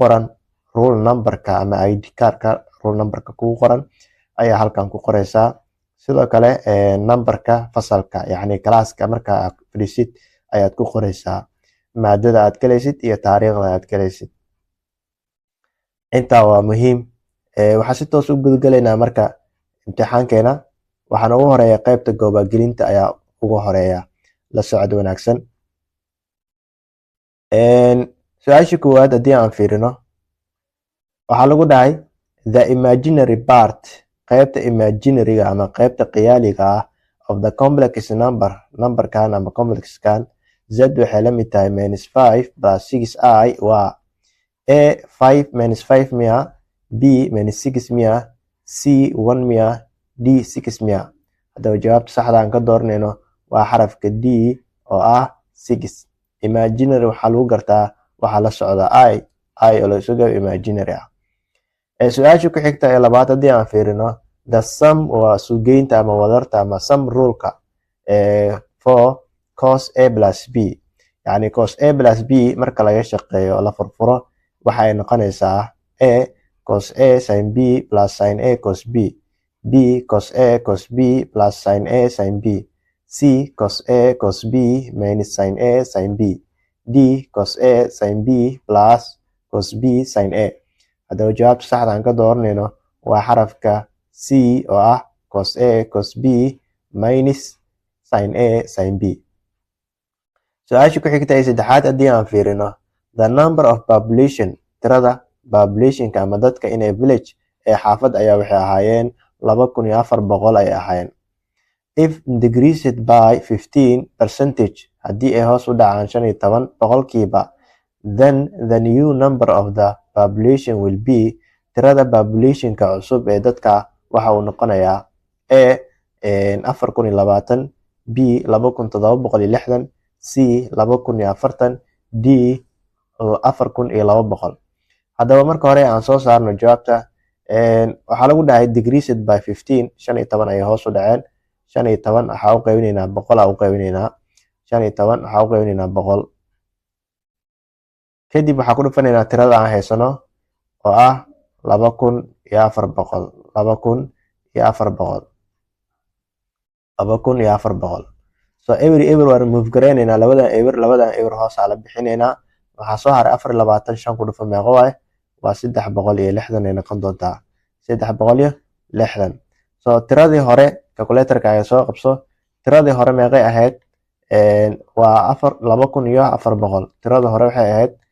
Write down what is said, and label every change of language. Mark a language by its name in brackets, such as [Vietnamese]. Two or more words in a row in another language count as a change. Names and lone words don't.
[Somali] qoran rule numberka ama ID cardka rule numberka kugu qoran ayaa halkan ku qoraysaa sidoo kale numberka fasalka yacni classka marka aad fadhiisid ayaad ku qoraysaa maadada aad galaysid iyo taariikhda aad galaysid intaa waa muhiim waxaa si toos u gudgalaynaa marka imtixaankeena waxaan ugu horeeya qaybta goobagelinta ayaa ugu horeeya la socod wanaagsan su-aasha koowaad haddii aan fiirino waxaa lagu dhahay [English] the imaginary part [Somali] qaybta imaginaryga ama qaybta qiyaaliga ah [English] of the complex numberkan [Somali] ama complexkan z waxay la mid tahay -5 plus 6i waa a 5 -5 miya b -6 miya c 1 miya d 6 miya haddaba jawaabta saxda aan ka dooranayno waa xarafka d oo ah 6 imaginary waxaa lagu gartaa waxaa la socda i oo la isugu imaginary ah su-aasha ku xigta ee labaad haddii aan fiirino [English] the sum [Somali] waa suugeynta ama wadarta ama sum ruleka [English] for cos a plus b [Somali] yacni [English] cos a plus b [Somali] marka laga shaqeeyo la furfuro waxa ay noqonaysaa [English] a cos a sin b plus sin a cos b b cos a cos b plus sin a sin b c cos a cos b minus sin a sin b d cos a sin b plus cos b sin a [Somali] haddaba jawaabta saxda aan ka dooranayno waa xarafka c oo ah [English] cos a cos b minus sin a sin b [Somali] su-aasha ku xigta ee saddexaad haddii aan fiirino [English] the number of population [Somali] tirada populationka ama dadka [English] in a village [Somali] ee xaafad ayaa waxay ahaayeen 2400 ay ahaayeen [English] if decreased by 15% [Somali] haddii ay hoos u dhacaan 15 boqolkiiba [English] then the new number of the population will be [Somali] tirada populationka cusub ee dadka waxa uu noqonayaa a 4020 b 2760 c 2040 d 4200 haddaba marka hore aan soo saarno jawaabta waxaa lagu dhahay [English] decreased by 15 [Somali] 15 ayay hoos u dhaceen 15 waxaa u qaybinaynaa 100 u qaybinaynaa 15 waxaa u qaybinaynaa 100 kadib waxaa ku dhufanaynaa tirada aan haysano oo ah 2400 so every waa remove gareynaynaa labadan eber hoos aa la bixinaynaa waxaa soo haray 24 5 ku dhufa meeqo waaye waa 360 ay noqon doontaa 360 so tiradii hore calculatorka ay soo qabso tiradii hore meeqay ahayd waa 2400 tiradii hore waxay ahayd